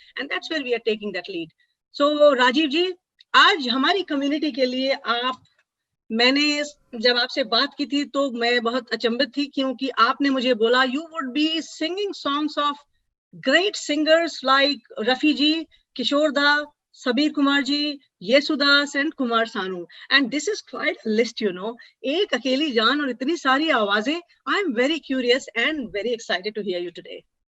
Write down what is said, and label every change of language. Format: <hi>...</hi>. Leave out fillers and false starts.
<en>And that's where we are taking that lead. So Rajiv ji,</en> <hi>आज हमारी community के लिए मैंने जब आपसे बात की थी तो मैं बहुत अचंभित थी क्योंकि आपने मुझे बोला</hi> <en>you would be singing songs of great singers like Rafi ji, Kishore Da, Sabir Kumar ji, Yesudas and Kumar Sanu, and this is quite a list.</en> <hi>एक अकेली जान और इतनी सारी आवाजें.</hi> <en>I am very curious and very excited to hear you today.</en>